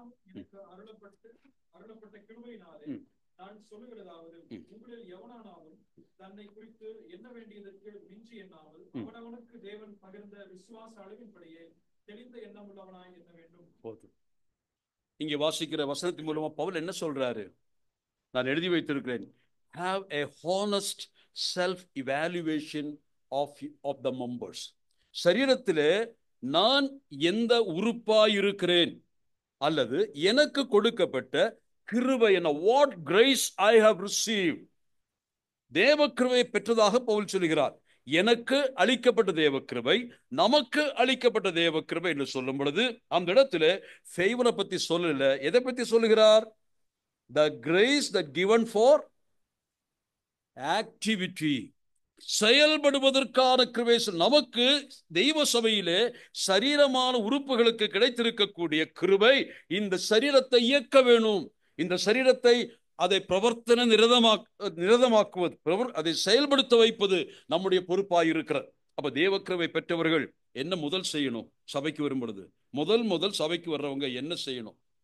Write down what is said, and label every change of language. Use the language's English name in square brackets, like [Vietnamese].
[Tamil] எனக்கு அருளப்பட்ட கிருபையினாலே நான் சொல்லுகிறதாவது, உங்களில் எவனானாலும் தன்னை குறித்து என்ன வேண்டியதற்கு மிஞ்சி எண்ணாமல் அவனவனுக்கு தேவன் பகிர்ந்த விசுவாச அளவின்படியே தெளிந்த எண்ணம் உள்ளவனாய் எண்ண வேண்டும். போதும். இங்கே வாசிக்கிற வசனத்தின் மூலமா பவுல் என்ன சொல்றாரு? நான் எழுதி வைத்திருக்கிறேன், [English] have a honest self evaluation of the members. [Tamil] சரீரத்திலே நான் எந்த உறுப்பாயிருக்கிறேன் அல்லது எனக்கு கொடுக்கப்பட்ட கிருபை என்ன, [English] what grace I have received. [Tamil] தேவ கிருபையை பெற்றதாக பவுல் சொல்கிறார். எனக்கு அளிக்கப்பட்ட தேவ கிருபை, நமக்கு அளிக்கப்பட்ட தேவ கிருபை என்று சொல்லும் பொழுது அந்த இடத்துல ஃபேவரை பத்தி சொல்லல. எதை பத்தி சொல்லுகிறார்? [English] the grace that given for activity, [Tamil] செயல்படுவதற்கான கிருபை. நமக்கு தெய்வ சபையிலே சரீரமான உறுப்புகளுக்கு கிடைத்திருக்கக்கூடிய கிருபை இந்த சரீரத்தை இயக்க வேணும். இந்த சரீரத்தை அதை பிரவர்த்தன நிரதமாக்குவது, அதை செயல்படுத்த வைப்பது நம்முடைய பொறுப்பாக இருக்கிறது. அப்ப தேவ கிருபை பெற்றவர்கள் என்ன முதல் செய்யணும்? சபைக்கு வரும் பொழுது முதல் சபைக்கு வர்றவங்க என்ன செய்யணும்?